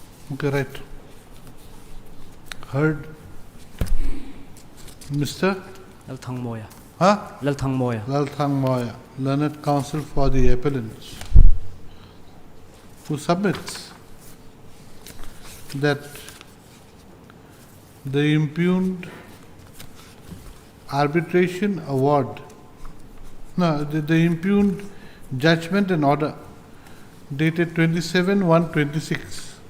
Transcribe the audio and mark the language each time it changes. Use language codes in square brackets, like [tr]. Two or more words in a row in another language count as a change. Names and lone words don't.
[en] Okay, right. Heard. Mr. Lalthang Moya. Huh? Lalthang Moya. Lalthang Moya, learned counsel for the appellants, who submits that the impugned arbitration award, the impugned judgment and order dated 27/1/26